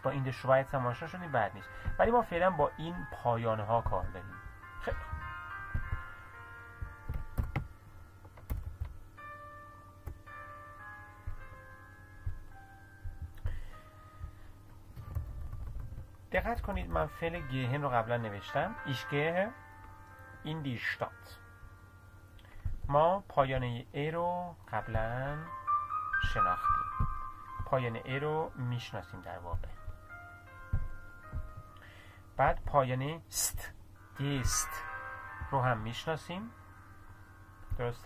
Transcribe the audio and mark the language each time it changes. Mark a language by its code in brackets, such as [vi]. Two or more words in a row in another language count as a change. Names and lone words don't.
[fa] با این د شوایتس هم آشنا شدید، بد نیست. ولی ما فعلا با این پایانه ها کار داریم. خیلی دقت کنید، من فعل گهن رو قبلا نوشتم. [de] ich gehe in die Stadt. [fa] ما پایانه ای رو قبلا شناختیم، پایانه ای رو میشناسیم در واقع. بعد پایانه ست، گست رو هم میشناسیم، درسته؟